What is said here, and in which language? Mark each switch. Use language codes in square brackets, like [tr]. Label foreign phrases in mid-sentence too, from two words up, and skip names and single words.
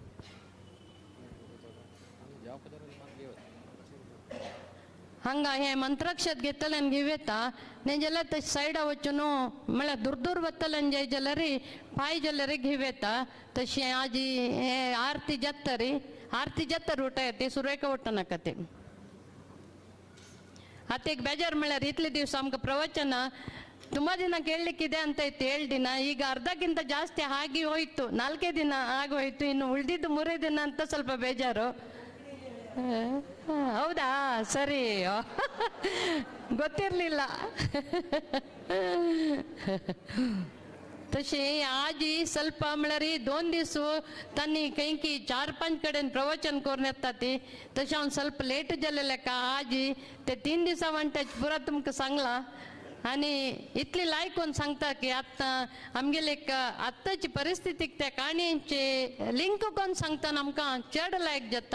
[kok] हंगा हे मंत्राक्षत घेतले आनी घेवेता न्ही जाल्यार तशें सायडा वचून म्हळ्यार दूर दूर वतले जाय जाल्यार पांय जाल्यार घेवेता. तशें आज हे आरती जाता ಊಟ येते सुरेख ಊಟ नाका आता एक ಬೇಜಾರು म्हळ्यार इतले दिवस आमकां [kn] ಪ್ರವಚನ ತುಂಬಾ ದಿನ ಕೇಳಲಿಕ್ಕಿದೆ ಅಂತ ಇತ್ತು 7 ದಿನ. ಈಗ ಅರ್ಧಕ್ಕಿಂತ ಜಾಸ್ತಿ ಆಗಿ ಹೋಯ್ತು. 4 ದಿನ ಆಗಿ ಹೋಯ್ತು. ಇನ್ನು ಉಳಿದಿದ್ದು 3 ದಿನ ಅಂತ ಸ್ವಲ್ಪ ಬೇಜಾರು. ಹೌದಾ? ಸರಿ, ಗೊತ್ತಿರಲಿಲ್ಲ. [kok] तसे आज ಸ್ವಲ್ಪ म्हळ्यार 2 दीस तांणी कैकी 4-5 कडेन प्रवचन करून येता ती. तशें हांव ಸ್ವಲ್ಪ लेट जालेले का आज ते 3 दिसा वांटेच पुरा तुमकां सांगला. आनी इतली लायक कोण सांगता की आतां आमगेले एक आत्ताची परिस्थितीक त्या काणयेचे लिंक कोण सांगतना आमकां चड लायक जाता.